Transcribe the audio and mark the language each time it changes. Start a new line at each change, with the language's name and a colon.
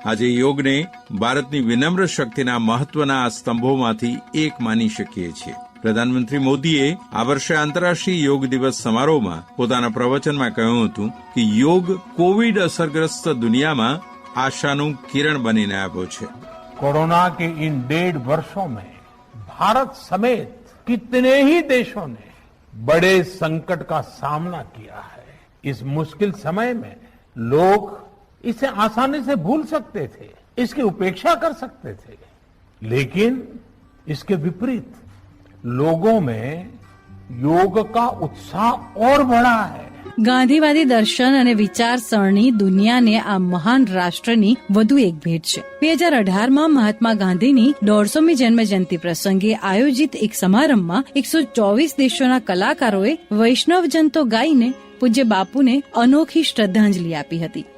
Gujarati: આજે યોગને ભારતની વિનમ્ર શક્તિના મહત્વના આ સ્તંભોમાંથી એક માની શકીએ છીએ. પ્રધાનમંત્રી મોદીએ આ વર્ષે આંતરરાષ્ટ્રીય યોગ દિવસ સમારોહમાં પોતાના પ્રવચનમાં કહ્યું હતું કે યોગ કોવિડ અસરગ્રસ્ત દુનિયામાં આશાનું કિરણ બનીને આવ્યો છે.
Hindi: कोरोना के इन 1.5 वर्षों में भारत समेत कितने ही देशों ने बड़े संकट का सामना किया है. इस मुश्किल समय में लोग इसे आसानी से भूल सकते थे, इसकी उपेक्षा कर सकते थे, लेकिन इसके विपरीत लोगों में योग का उत्साह और बढ़ा है.
Gujarati: ગાંધીવાદી દર્શન અને વિચારસરણી દુનિયાને આ મહાન રાષ્ટ્રની વધુ એક ભેટ છે. 2018માં મહાત્મા ગાંધીની 150મી જન્મજયંતિ પ્રસંગે આયોજિત એક સમારંભમાં 124 દેશોના કલાકારોએ વૈષ્ણવજન તો ગાઈને પૂજ્ય બાપુને અનોખી શ્રદ્ધાંજલિ આપી હતી.